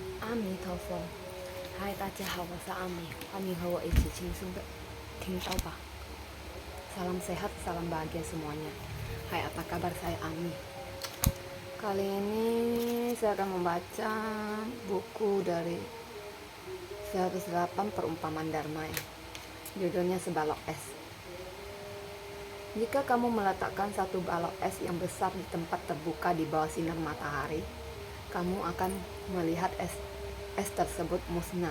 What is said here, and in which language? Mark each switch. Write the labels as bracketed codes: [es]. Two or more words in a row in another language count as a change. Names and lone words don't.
[zh] 阿弥陀佛，嗨，大家好，我是阿弥，欢迎和我一起轻松的听到吧。 [id] Salam sehat, salam bahagia semuanya. Hai, apa kabar? Saya Ami. Kali ini saya akan membaca buku dari 108 Perumpamaan Dharma. Judulnya Sebalok Es. Jika kamu meletakkan satu balok es yang besar di tempat terbuka di bawah sinar matahari, kamu akan melihat es tersebut musnah.